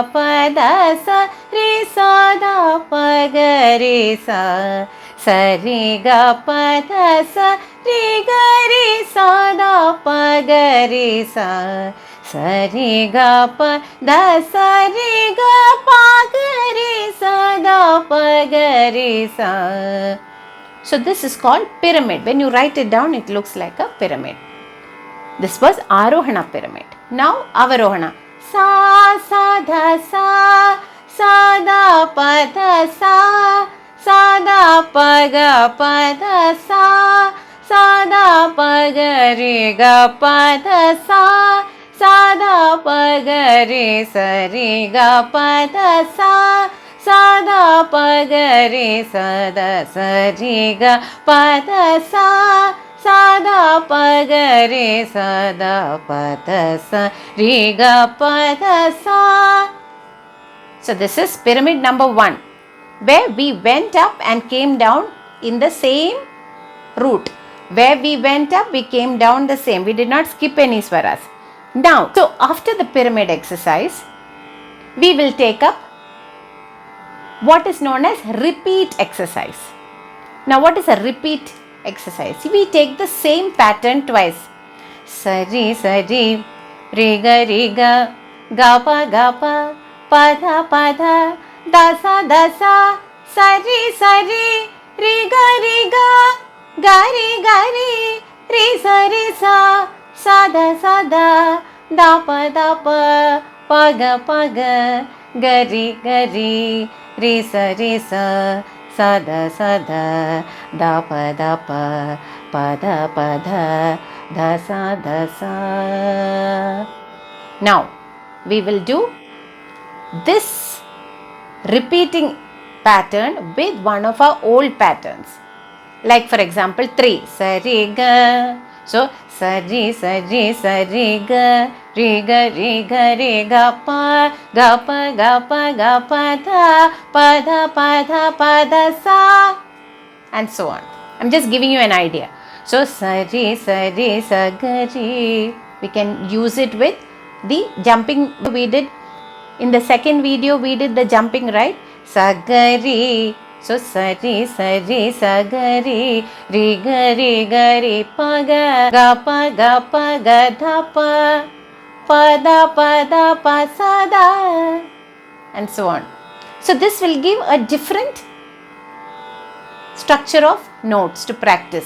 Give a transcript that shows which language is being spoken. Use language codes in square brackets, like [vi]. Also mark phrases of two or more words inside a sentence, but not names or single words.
[en] pa da sa re sa da pa ga re sa re ga pa da sa re ga re sa da pa ga re sa re ga pa da sa re ga pa ga re sa da pa ga re sa. So this is called pyramid. When you write it down, it looks like a pyramid. This was Arohana pyramid. Now Avarohana. Sa sa dha sa da pa dha sa da pa da sa da pa ga re ga pa dha sa da pa ga re sa re ga pa dha sa da pa ga re sa da sa re ga pa dha sa da pa ga re sa da pa da sa re ga pa da sa. So this is pyramid number 1, where we went up and came down in the same route. Where we went up, we came down the same. We did not skip any swaras. Now, so after the pyramid exercise, we will take up what is known as repeat exercise. Now, what is a repeat exercise? We take the same pattern twice. Sa ri re ga ga pa pa dha da sa ri re ga re sa da pa ga re sa da pa da sa. Now we will do this repeating pattern with one of our old patterns. Like for example 3 sa re ga. So sa re ga re ga pa da sa and so on. I'm just giving you an idea. So sa re sa ga re. We can use it with the jumping we did. In the second video we did the jumping, right? Sa ga re So sari sari sagari ri gari pa ga pa ga dha pa sa da, and so on. So this will give a different structure of notes to practice.